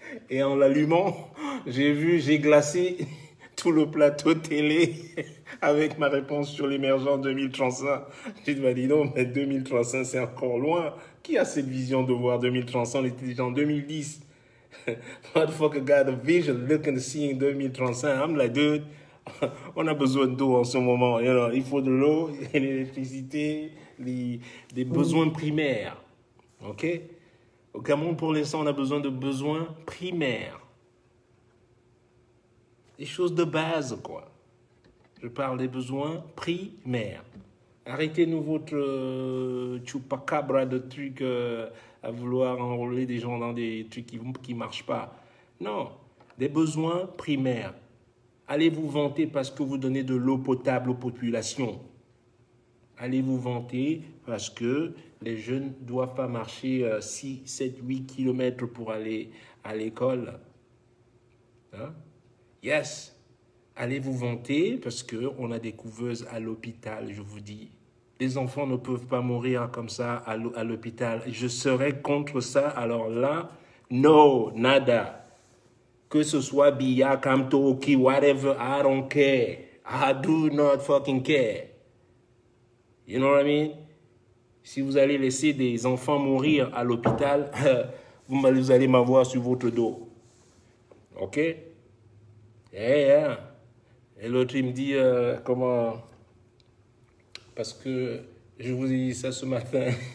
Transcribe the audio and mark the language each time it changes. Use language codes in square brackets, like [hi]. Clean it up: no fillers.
[fr] Et en l'allumant, j'ai glacé tout le plateau télé avec ma réponse sur l'émergence 2035. J'ai dit, bah dis donc, mais 2035, c'est encore loin. Qui a cette vision de voir 2035? On était déjà en 2010. [en] Motherfucker got a vision looking to see in 2035. I'm like, dude, [fr] on a besoin d'eau en ce moment. [en] You know, [fr] il faut de l'eau, l'électricité, des besoins primaires. OK? Au Cameroun, pour l'instant, on a besoin de besoins primaires. Des choses de base, quoi. Je parle des besoins primaires. Arrêtez-nous votre chupacabra de trucs à vouloir enrôler des gens dans des trucs qui ne marchent pas. Non, des besoins primaires. Allez vous vanter parce que vous donnez de l'eau potable aux populations. Allez vous vanter parce que les jeunes ne doivent pas marcher 6, 7, 8 kilomètres pour aller à l'école. Hein? Yes. Allez vous vanter parce qu'on a des couveuses à l'hôpital, je vous dis. Les enfants ne peuvent pas mourir comme ça à l'hôpital. Je serais contre ça. Alors là, no, nada. Que ce soit [en] Biya, Kamto, Oki, whatever, I don't care. I do not fucking care. You know what I mean? [fr] Si vous allez laisser des enfants mourir à l'hôpital, vous allez m'avoir sur votre dos. OK? Yeah. Et l'autre, il me dit, comment... Parce que je vous ai dit ça ce matin.